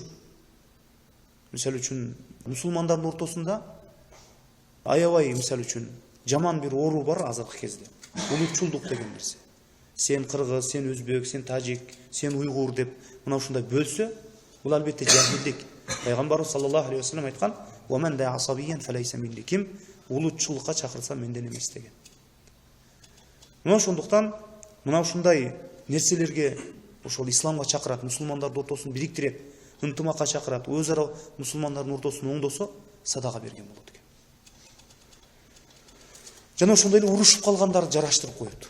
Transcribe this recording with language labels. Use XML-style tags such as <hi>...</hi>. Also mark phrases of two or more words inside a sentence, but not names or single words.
<ky>Мисалы үчүн мусулмандардын ортосунда аябай мисалы үчүн жаман бир оору бар азыркы кезде. Улутчулдук деген нерсе. Сен кыргыз, сен өзбек, сен тажик, сен уйгур деп мына ушундай бөлсө, бул албетте жахилдик. Пайгамбарыбыз</ky> <ar>صلى الله عليه وسلم</ar> <ky>айткан:</ky> <ar>"ومن دعا عصبية فليس مني",</ar> <ky>ким улутчулукка чакырса менден эмес деген. Мына ошондуктан мына ушундай нерселерге ошол исламга чакырат, мусулмандардын ортосун бириктирет, ынтымакка чакырат, өз ара мусулмандардын ортосун оңдосо садака берген болот экен. Жана ошондой эле урушуп калгандарды жараштырып коет.</ky>